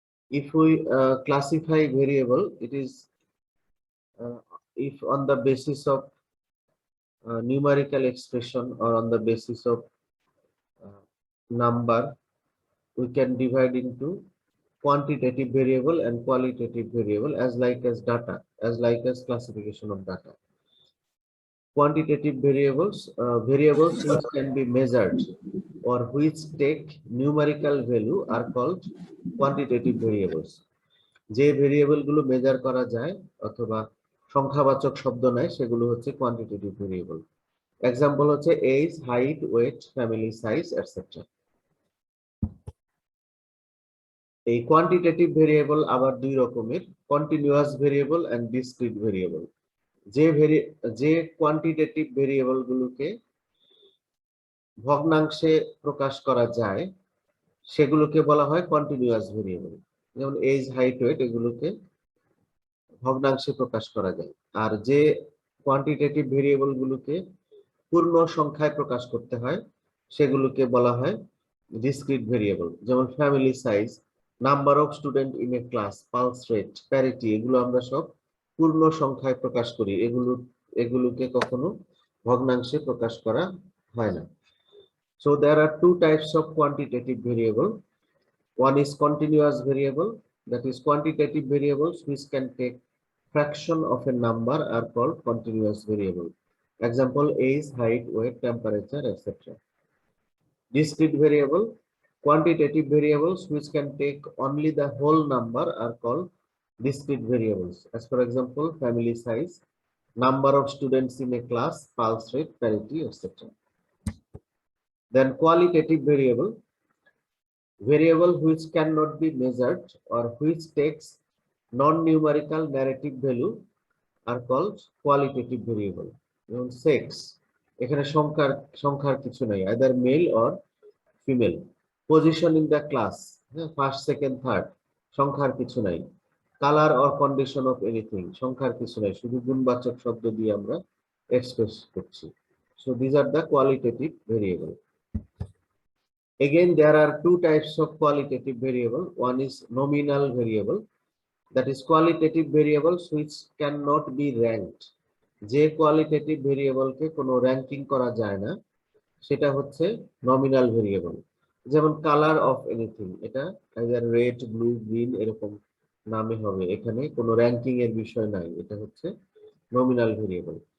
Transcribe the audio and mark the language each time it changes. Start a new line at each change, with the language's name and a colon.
English: If we classify variable, it is if on the basis of numerical expression or on the basis of number, we can divide into quantitative variable and qualitative variable as like as classification of data. Quantitative variables which can be measured or which take numerical value are called quantitative variables.
Bangla: যে variable গুলো measure করা যায় অথবা সংখ্যাবাচক শব্দ নেয় সেগুলো হচ্ছে quantitative variable. Example হচ্ছে age, height, wait, family size etcetera. এই কোয়ান্টিটেটিভ ভেরিয়েবল আবার দুই রকমের, continuous variable and discrete variable. যে কোয়ান্টিটেটিভ ভেরিয়েবল গুলোকে ভগ্নাংশে প্রকাশ করা যায় সেগুলোকে বলা হয় কন্টিনিউয়াস ভেরিয়েবল। যেমন এজ, হাইট, ওয়েট এগুলোকে ভগ্নাংশে প্রকাশ করা যায়। আর যে কোয়ান্টিটেটিভ ভেরিয়েবল গুলোকে পূর্ণ সংখ্যায় প্রকাশ করতে হয় সেগুলোকে বলা হয় ডিসক্রিট ভেরিয়েবল। যেমন family size, number of student in a class, pulse rate, parity, এগুলো আমরা সব পূর্ণ সংখ্যায় প্রকাশ করি, এগুলোকে কখনো ভগ্নাংশে প্রকাশ করা হয় না।
English: So there are two types of quantitative variable. One is continuous variable, that is quantitative variables which can take fraction of a number are called continuous variable. Example: age, height, weight, temperature, etc. Discrete variable, quantitative variables which can take only the whole number are called discrete variables. As for example, family size, number of students in a class, pulse rate, parity, etc. Then qualitative variable which cannot be measured or which takes non-numerical narrative value are called qualitative variable.
Bangla: যেমন sex, এখানে সংখ্যার কিছু নাই,
English: either male or female. Position in the class, first, second, third,
Bangla: সংখ্যার কিছু নাই। Colour
English: or condition of anything,
Bangla: সংখ্যার কিছু নাই, শুধু গুণবাচক শব্দ দিয়ে আমরা এক্সপ্রেস করছি।
English: So these are the qualitative variable. Again, there are two types of qualitative variable. One is nominal variable, that is qualitative variables which cannot be ranked.
Bangla: যে কোয়ালিটেটিভ ভেরিয়েবলকে কোনো র্যাঙ্কিং করা যায় না সেটা হচ্ছে নমিনাল ভেরিয়েবল। যেমন colour of anything, এটা
English: either red, blue, green
Bangla: এরকম নামে হবে, এখানে কোনো র্যাঙ্কিং এর বিষয় নাই, এটা হচ্ছে নমিনাল ভেরিয়েবল।